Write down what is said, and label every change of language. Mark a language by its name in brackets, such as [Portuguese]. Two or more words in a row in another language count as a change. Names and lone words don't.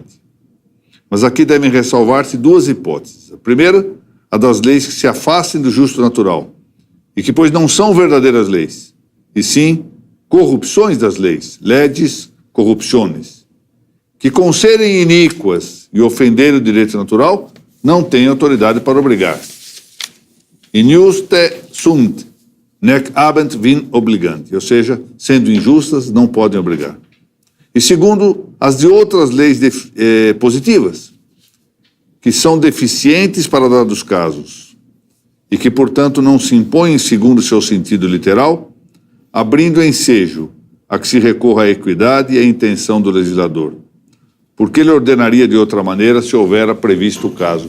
[Portuguese] Mas aqui devem ressalvar-se duas hipóteses. A primeira, a das leis que se afastem do justo natural, e que, pois, não são verdadeiras leis, e sim corrupções das leis, [Latin] legis corruptiones, [Portuguese] que com serem iníquas e ofenderem o direito natural, não têm autoridade para obrigar. [Latin] Injuste sunt, nec habent vin obligandi, [Portuguese] ou seja, sendo injustas, não podem obrigar. E segundo, as de outras leis positivas, que são deficientes para dados casos, e que, portanto, não se impõem segundo seu sentido literal, abrindo ensejo a que se recorra à equidade e à intenção do legislador, porque ele ordenaria de outra maneira se houvera previsto o caso.